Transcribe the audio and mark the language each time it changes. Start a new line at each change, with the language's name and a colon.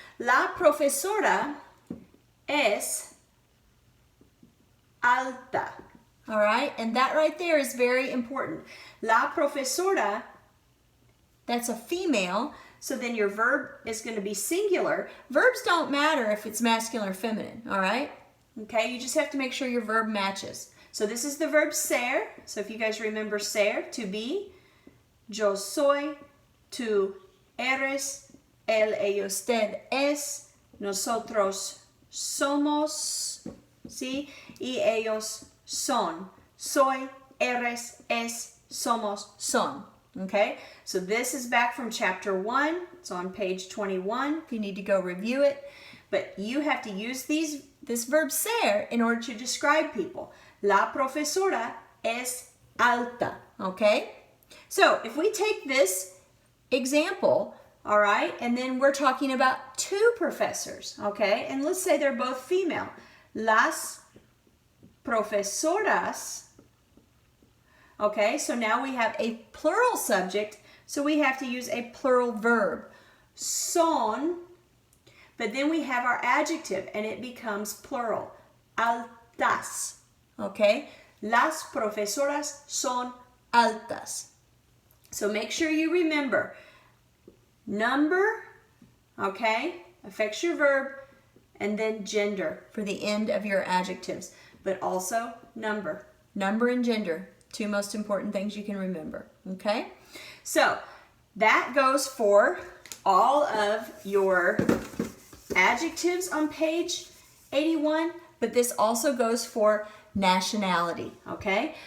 Spanish: La profesora es alta,
English: all right? And that right there is very important.
Spanish: La profesora,
English: that's a female, so then your verb is going to be singular. Verbs don't matter if it's masculine or feminine, all right? Okay, you just have to make sure your verb matches. So this is the verb ser. So if you guys remember ser, to be,
Spanish: yo soy, tú eres, él, ella, usted es, nosotros somos, ¿sí? Y ellos son. Soy, eres, es, somos, son.
English: Okay, so this is back from chapter 1. It's on page 21 if you need to go review it. But you have to use this verb ser in order to describe people.
Spanish: La profesora es alta.
English: Okay, so if we take this example, all right, and then we're talking about two professors, okay, and let's say they're both female.
Spanish: Las profesoras.
English: Okay, so now we have a plural subject, so we have to use a plural verb.
Spanish: Son,
English: but then we have our adjective, and it becomes plural.
Spanish: Altas.
English: Okay,
Spanish: las profesoras son altas.
English: So make sure you remember number, okay, affects your verb, and then gender for the end of your adjectives, but also number. Number and gender. Two most important things you can remember, okay? So that goes for all of your adjectives on page 81, but this also goes for nationality, okay?